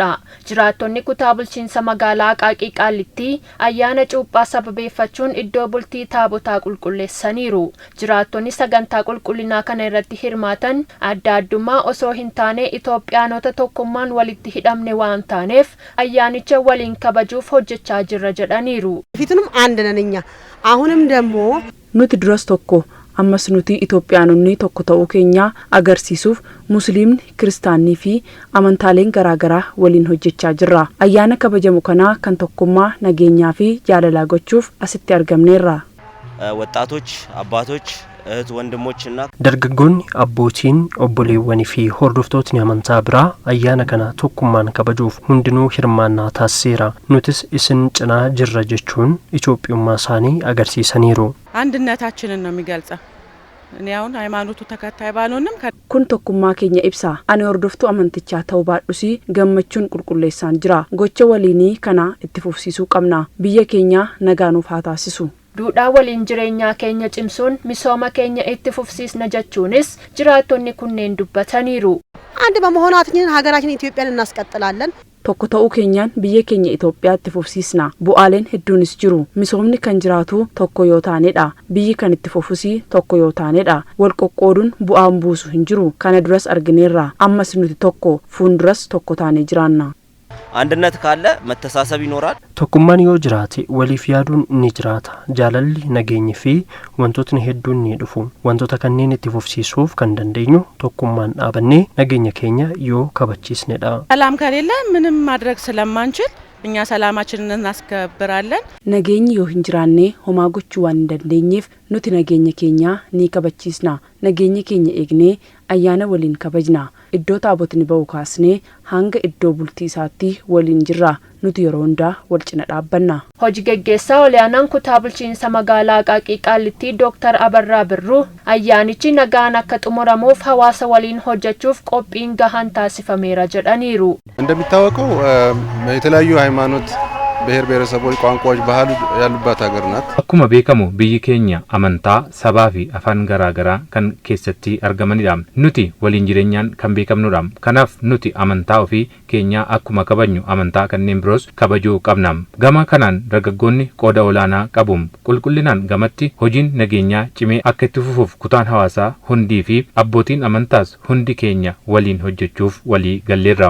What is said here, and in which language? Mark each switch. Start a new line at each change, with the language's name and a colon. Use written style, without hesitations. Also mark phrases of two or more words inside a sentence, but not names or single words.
Oromo: Jiraattonni kutaa bulchiinsa magaalaa Aqaaqii Qaallittii ayyaana cuuphaa sababeeffachuun iddoo bultii taabotaa qulqulleessaniiru. Jiraattonni sagantaa qulqullinaa kana irratti hirmaatan adda addummaa osoo hin taane Itoophiyaanota tokkummaan walitti hidhamne waan taaneef ayyaanicha waliin kabajuuf hojjechaa jirra jedhaniiru.
Amharic: ፊቱንም አንድ ነን እኛ አሁንም ደግሞ
Oromo: nuti duras tokko ammas nuti Itoophiyaanonni tokko ta'uu keenya agarsiisuuf musliimni kiristaanii fi amantaaleen garaagaraa waliin hojjechaa jirra. Ayyaana kabajamu kana kan tokkummaa nageenyaa fi jaalalaa gochuuf asitti argamneerra.
Amharic: ወጣቶች አባቶች እህት ወንድሞችና
Oromo: dargaggoonni abbootiin obboleewwanii fi hordoftootni amantaa biraa ayyaana kana tokkummaan kabajuuf hundinuu hirmaannaa taasiseera. Nutis isin cinaa jirra jechuun Itoophiyummaa isaanii agarsiisaniiru.
Amharic: አንድነታችንን ነው የሚገልጸው። እኔ አሁን ሃይማኖቱ ተከታይ ባልሆንም
Oromo: kun tokkummaa keenya ibsa. Ani hordoftuu amantichaa ta'uu baadhusi gammachuun qulqulleessaan jira. Gocha waliinii kana itti fufsiisuu qabna. Biyya keenya nagaanuuf haa taasisu. Duudhaa waliin jireenyaa keenya cimsuun misooma keenya itti fufsiisna jechuunis jiraattonni kunneen dubbataniiru.
Amharic: አንድ በመሆናችን ሀገራችን ኢትዮጵያን እናስቀጥላለን።
Oromo: tokko ta'uu keenyaan biyya keenya Itoophiyaatti fufsiisna. Bu'aaleen hedduunis jiru. Misoomni kan jiraatu tokko yoo taanedha. Biyyi kan itti fufusii tokko yoo taanedha. Wal qoqqooduun bu'aan buusu hin jiru. Kana duras argineerra. Ammas nuti tokko fuunduras tokko taanee jiraanna.
Amharic: አንድነት ካለ መተሳሰብ ይኖራል።
Oromo: tokkummaan yoo jiraate waliif yaaduun ni jiraata. Jaalalli nageenyi fi wantootni hedduun ni dhufu. Wantoota kanneen itti fufsiisuuf kan dandeenyu tokkummaan dhaabannee nageenya keenya yoo kabachiisnedha.
Amharic: ሰላም ከሌለ ምንም ማድረግ ስለማንችል እኛ ሰላማችንን እናስከብራለን።
Oromo: Nageenyi yoo hin jiraanne homaa gochuu waan hin dandeenyeef nuti nageenya keenya ni kabachiisna. Nageenya keenya eegnee ayyaana waliin kabajna. Iddoo taabotni ba'u kaasnee hanga iddoo bultii isaatti waliin jirra. Nuti yeroo hundaa wal cina dhaabbanna. Hojii gaggeessaa olaanaan kutaa bulchiinsa magaalaa Aqaaqii Qaallittii Dr. Abarraa Birruu ayyaanichi nagaan akka xumuramuuf hawaasa waliin hojjechuuf qophiin gahaan taasifameera jedhaniiru.
Amharic: እንደሚታወቀው የተለያዩ ሃይማኖት ብሔር ብሔረሰቦች ቋንቋዎች ባህል ያሉባት ሀገር ናት.
Oromo: akkuma beekamu biyyi keenya amantaa sabaa fi afaan garaagaraa kan keessatti argamanidha. Nuti waliin jireenyaan kan beekamnudha. Kanaaf nuti amantaa ofii keenya akkuma kabajnu amantaa kanneen biroos kabajuu qabna. Gama kanaan dargaggoonni qooda olaanaa qabu. Qulqullinaan gamatti hojiin nageenyaa cimee akka itti fufuuf kutaan hawaasaa hundii fi abbootiin amantaas hundi keenya waliin hojjechuuf walii galleerra.